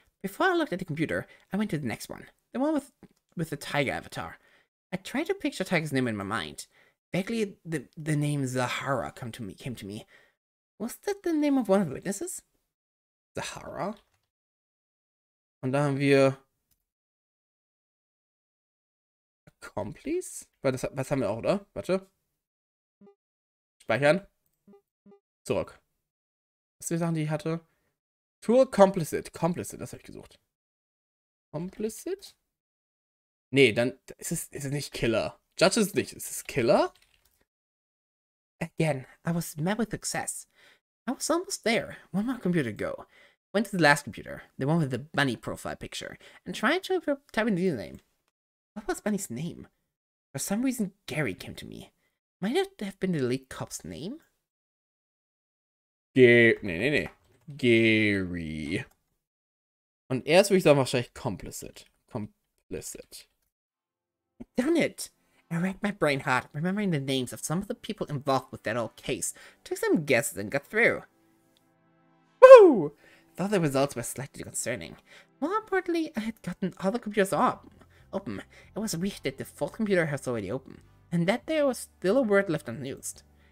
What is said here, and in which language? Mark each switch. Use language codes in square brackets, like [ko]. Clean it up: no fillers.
[en] Before I looked at the computer, I went to the next one. The one with the tiger avatar. I tried to picture tiger's name in my mind. Vaguely, the name Zahara came to me. Was that the name of one of the witnesses? Zahara. [de] Und da haben wir Accomplice? Was haben wir auch, oder? Warte. Speichern. Zurück. Was sind die Sachen, die ich hatte? Tool Complicit. Complicit, das habe ich gesucht. Complicit? Nee, dann ist es nicht Killer. Judge ist nicht. Ist es Killer? [en] Again, I was met with success. I was almost there. One more computer to go. Went to the last computer, the one with the bunny profile picture, and tried to type in the username. What was Bunny's name? For some reason, Gary came to me. Might it have been the lead cop's name? [de] Nee. Gary. Und erst würde ich sagen, wahrscheinlich Complicit. Complicit. [en] Done it! I racked my brain hard, remembering the names of some of the people involved with that old case. Took some guesses and got through. Woo! Though the results were slightly concerning. More importantly, I had gotten all the computers open. It was weird that the fourth computer was already open, and that there was still a word left unused.